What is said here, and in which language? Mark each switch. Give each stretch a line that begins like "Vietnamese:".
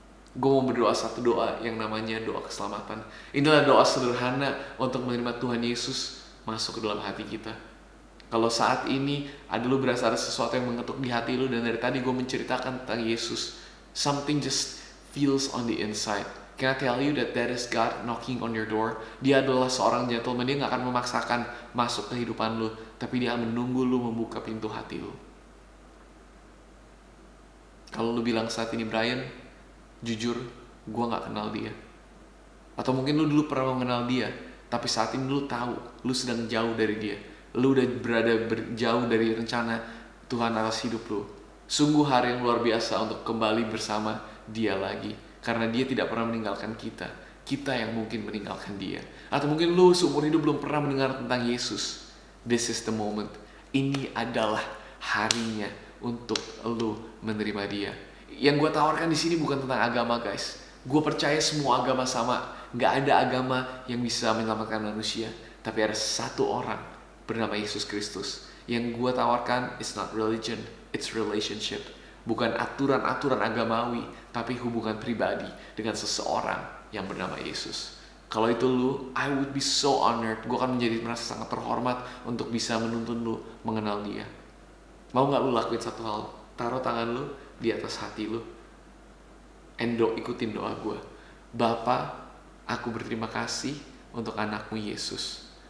Indonesian: Gue mau berdoa satu doa yang namanya doa keselamatan. Inilah doa sederhana untuk menerima Tuhan Yesus masuk ke dalam hati kita. Kalau saat ini lu berasa ada sesuatu yang mengetuk di hati lu, dan dari tadi gue menceritakan tentang Yesus,
English: something just feels on the inside. Can I tell you that is God knocking on your door?
Indonesian: Dia adalah seorang gentleman, dia gak akan memaksakan masuk ke kehidupan lu, tapi dia menunggu lu membuka pintu hati lu. Kalau lu bilang saat ini, "Brian, jujur, gue gak kenal dia." Atau mungkin lu dulu pernah mengenal dia, tapi saat ini lu tahu, lu sedang jauh dari dia. Lu udah berada jauh dari rencana Tuhan atas hidup lu. Sungguh hari yang luar biasa untuk kembali bersama dia lagi. Karena dia tidak pernah meninggalkan kita. Kita yang mungkin meninggalkan dia. Atau mungkin lu seumur hidup belum pernah mendengar tentang Yesus.
English: This is the moment.
Indonesian: Ini adalah harinya untuk lu menerima dia. Yang gue tawarkan di sini bukan tentang agama, guys. Gue percaya semua agama sama. Gak ada agama yang bisa menyelamatkan manusia. Tapi ada satu orang bernama Yesus Kristus. Yang gue tawarkan
English: is not religion, it's relationship.
Indonesian: Bukan aturan-aturan agamawi, tapi hubungan pribadi dengan seseorang yang bernama Yesus. Kalau itu lu,
English: I would be so honored.
Indonesian: Gue akan merasa sangat terhormat untuk bisa menuntun lu mengenal dia. Mau gak lu lakuin satu hal? Taruh tangan lu di atas hati lu, and ikutin doa gue. Bapa, aku berterima kasih untuk anakmu Yesus.